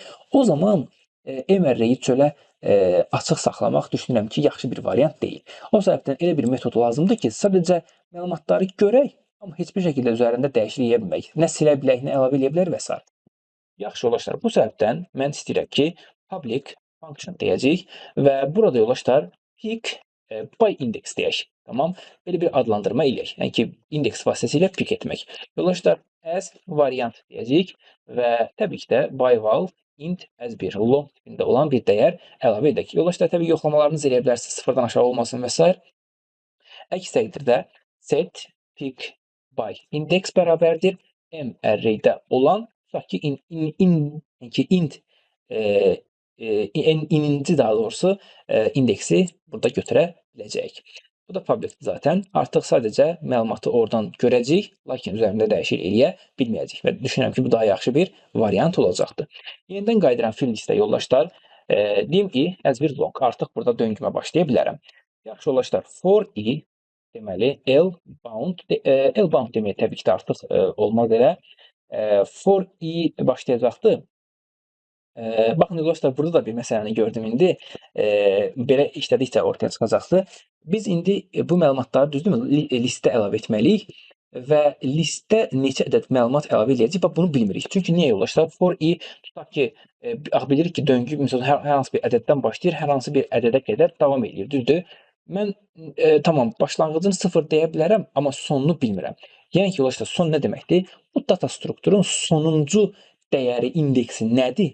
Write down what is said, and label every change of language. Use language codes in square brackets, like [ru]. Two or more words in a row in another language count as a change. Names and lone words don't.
[az] O zaman M ərreyi çölə açıq saxlamaq düşünürəm ki, yaxşı bir variant deyil. O səbəbdən elə bir metod lazımdır ki, sadəcə məlumatları görək, amma heç bir şəkildə üzərində dəyişiklik edə bilmək. Nə silə bilək, nə əlavə edə bilər və s. Yaxşı yoldaşlar, bu səbəbdən mən istəyirəm ki, [en] public function [az] deyəcəyik və burada yoldaşlar [en] pick by index [az] deyək. Tamam? Belə bir adlandırma eləyək. Yəni ki, indeks vasitəsilə pick etmək. Yoldaşlar, [en] as variant [az] deyəcəyik və təbii ki də [en] by val int as [az] bir long tipində olan bir dəyər əlavə edək. Yoldaşlar, təbii yoxlamalarınızı eləyə bilərsiniz, sıfırdan aşağı olmasın və s. Əks təqdirdə [en] set pick by index [az] bərabərdir M ərreydə olan tutaq ki int ininci daha doğrusu indeksi burada götürə biləcəyik. Bu da publicdir zaten. Artıq sadəcə məlumatı oradan görəcəyik, lakin üzərində dəyişiklik eləyə bilməyəcəyik və düşünürəm ki, bu daha yaxşı bir variant olacaqdır. Yenidən qayıdıram [en] fill listə [az] yoldaşlar. Deyim ki, as bir long artıq burada döngümə başlaya bilərəm. Yaxşı yoldaşlar, [en] for i [az] deməli [en] L bound [az] deməyə təbii ki də artıq olmaz elə. [en] For i [az] başlayacaqdır. Baxın yoldaşlar, burada da bir məsələni gördüm indi. Belə işlədikcə ortaya çıxacaqdır. Biz indi bu məlumatları düzdürmü listə əlavə etməliyik və listə neçə ədəd məlumat əlavə edəcəyik, bax bunu bilmirik. Çünki niyə yoldaşlar? [en] For i [az] tutaq ki, bilirik ki, döngü məsələn hər hansı bir ədəddən başlayır, hər hansı bir ədədə qədər davam edir, düzdür? Mən tamam, başlanğıcını 0 deyə bilərəm, amma sonunu bilmirəm. Yəni ki, yoldaşlar, son nə deməkdir? Bu data strukturun sonuncu dəyəri, indeksi nədir?